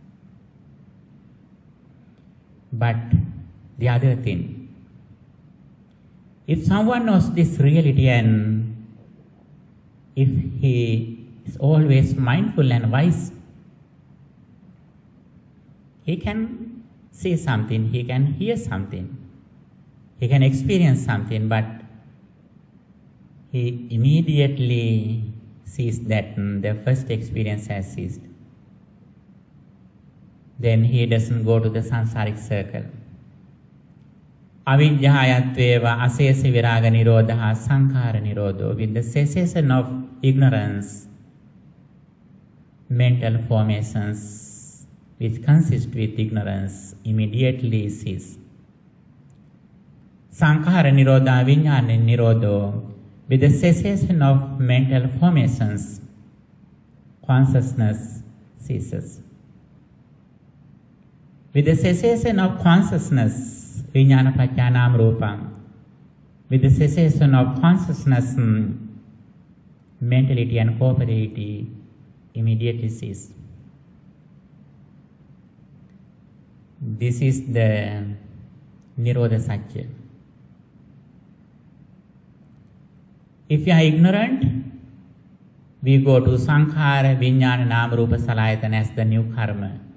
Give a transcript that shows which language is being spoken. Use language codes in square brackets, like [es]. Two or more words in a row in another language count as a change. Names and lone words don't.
[en] But the other thing, if someone knows this reality and if he is always mindful and wise, he can see something, he can hear something, he can experience something, but he immediately sees that the first experience has ceased. Then he doesn't go to the samsaric circle. [pi] Avidyāyatveva asesa viraga nirodha sankhara nirodho. [en] With the cessation of ignorance, mental formations which consist with ignorance immediately cease. [pi] Sankhara nirodha viññāna nirodho. [en] With the cessation of mental formations, consciousness ceases. With the cessation of consciousness, [pi] Viññāna paccānām rūpam. [en] With the cessation of consciousness, mentality and corporeity immediately cease. This is the Nirodha Satya. If you are ignorant, we go to [pi] Sankhara, Viññāna, Nama, Rupa, Salayatana [en] as the new karma.